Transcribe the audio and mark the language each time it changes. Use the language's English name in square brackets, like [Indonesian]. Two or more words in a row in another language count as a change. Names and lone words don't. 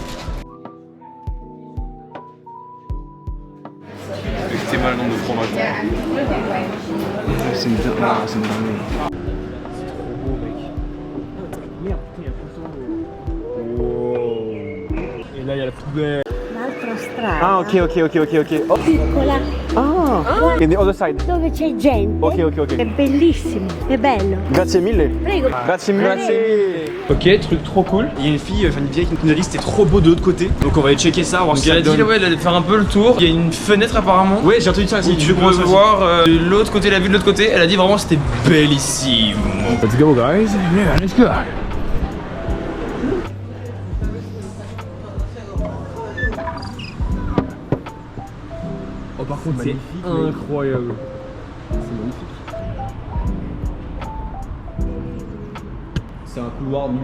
[French] Écoutez-moi le nombre de fromages. C'est une dingue. C'est une dingue. Trop beau, mec. Merde, putain, il y a un poussin. Wow. Et là, il y a la poubelle. [Italian] L'altra strada. Ah ok. Oh. Piccola. [English] Ah. In the other side. [Italian] Dove c'è gente. Ok. È bellissimo, è bello. Grazie mille. Prego. Grazie mille. [French] Ok, truc trop cool. Il y a une fille, enfin une vieille qui nous a dit que c'était trop beau de l'autre côté. Donc on va aller checker ça, voir Donc si elle ça a dit donne. ouais, elle allait faire un peu le tour. Il y a une fenêtre apparemment. Ouais, j'ai entendu ça aussi. Où tu peux voir de l'autre côté, la vue de l'autre côté. Elle a dit vraiment c'était bellissime. [English] Let's go guys. Yeah, let's go. [French] Oh par contre c'est incroyable. C'est magnifique. C'est un couloir nul.